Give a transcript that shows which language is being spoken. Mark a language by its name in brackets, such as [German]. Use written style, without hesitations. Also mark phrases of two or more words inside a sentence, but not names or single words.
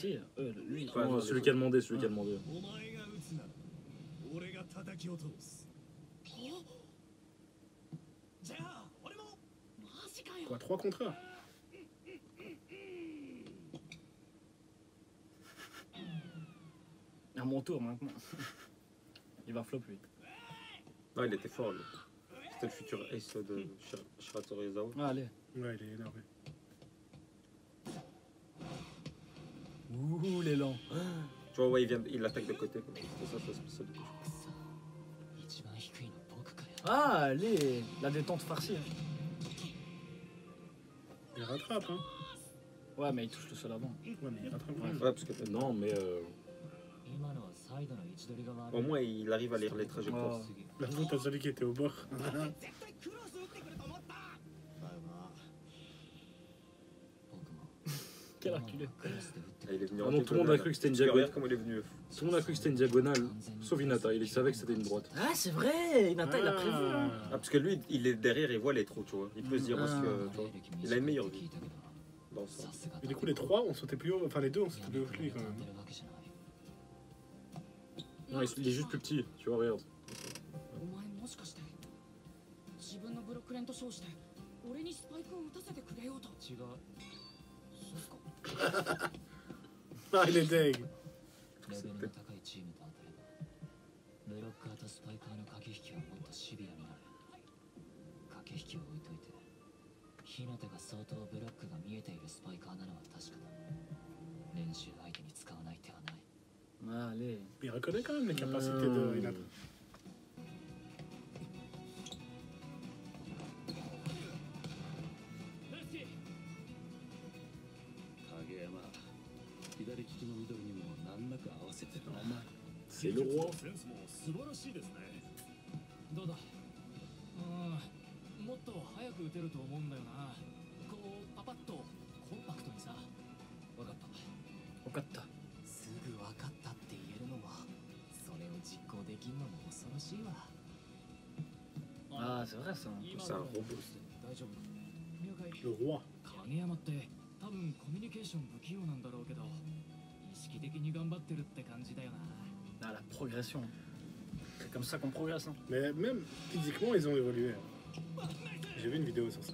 [French] Si, lui. Ouais, Non, non, celui mais- qui a demandé, celui qui a demandé. [Japanese] お前が打つなら俺が叩き落とす。じゃあ俺も。マジかよ。 [French] Quoi, 3 contre 1 À mon tour maintenant. Il va flop lui. Non, il était fort, lui. C'était le futur ace de Shiratorizawa. Ah, allez. Ouais, il est énervé. Ouh, l'élan. Tu vois, ouais, il attaque de côté. C'était ça sa spécialité. [Japanese] 一番低いの僕かよ。 [French] Ah, allez. La détente farcie. hein. Il rattrape, hein. Ouais, mais il touche le sol avant. Ouais, mais il rattrape. Ouais. Ouais, parce que Non, mais. [Japanese] 今のはサイドの位置取りが悪い。 [French] au moins, il arrive à lire les trajectoires. Oh. La faute à celui qui était au bord. [Japanese] 絶対クロス打ってくると思った。だよな。僕も。 [French] Quel enculé. Ah, il est venu en Vraiment, tout le monde a diagonale. cru que c'était une Tu regardes diagonale. comment il est venu. Tout le monde a cru que c'était une diagonale, sauf Hinata. Il savait que c'était une droite. Ah, c'est vrai, Inata, il a prévu. Hein. Ah, parce que lui, il est derrière, il voit les trous, tu vois. Il peut se dire, parce que, tu vois, il a une meilleure vue dans ça. Et du coup, les trois, on sautait plus haut. Enfin, les deux, on sautait plus haut que lui quand même. Non, il est juste plus petit, tu vois, regarde. [Japanese] お前もしかして自分のブロック連と称して俺にスパイクを打たせてくれようと。違う。そうっすか。 [French] Ah, il est deg. [Japanese] レベルの高いチームと当たればブロッカーとスパイカーの駆け引きはもっとシビアになる。駆け引きを置いといて日向が相当ブロックが見えているスパイカーなのは確かだ。練習相手に使わない手はない。 [French] Allez. Il reconnaît quand même les capacités de Hinata. [Japanese] 影山左利きのミドルにも難なく合わせてるな。 [French] C'est le roi. [Japanese] センスも素晴らしいですね。どうだ。もっと早く打てると思うんだよな。こうパパッとコンパクトにさ。わかった。分かった。すぐ分かったって言えるのもそれを実行できるのも恐ろしいわ。 [French] Ah, c'est vrai ça. C'est un robot. [Japanese] 大丈夫。了解。 [French] Le roi. [Japanese] 影山って多分コミュニケーション不器用なんだろうけど意識的に頑張ってるって感じだよな。 [French] Ah, la progression. C'est comme ça qu'on progresse. Hein. Mais même physiquement, ils ont évolué. J'ai vu une vidéo sur ça.